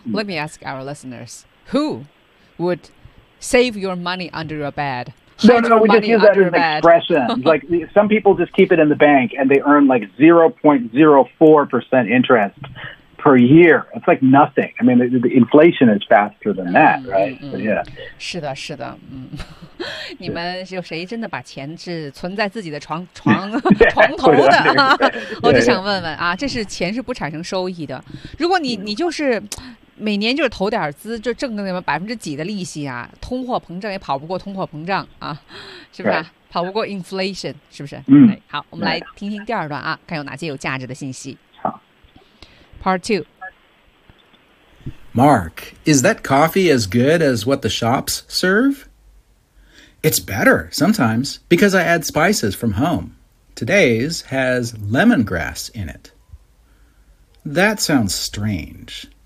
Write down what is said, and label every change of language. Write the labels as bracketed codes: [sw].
[en] Let me ask our listeners, who would save your money under your bed? No, we just use that as an expression. like, some people just keep it in the bank and they earn like 0.04% interest per year. It's like nothing. I mean, the inflation is faster than that, right? Yeah. [zh] 是的是的、你们有谁真的把钱是存在自己的 床头的我就想问问啊，这是钱是不产生收益的。如果你就是每年就是投点资，就挣个那么百分之几的利息啊，通货膨胀也跑不过通货膨胀啊，是不是、啊？ [en] Right. [zh] 跑不过 inflation， 是不是？嗯。好，我们来听听第二段啊，看有哪些有价值的信息。好 [en] ，Part Two。 Mark, is that coffee as good as what the shops serve? It's better sometimes because I add spices from home. Today's has lemongrass in it. That sounds strange.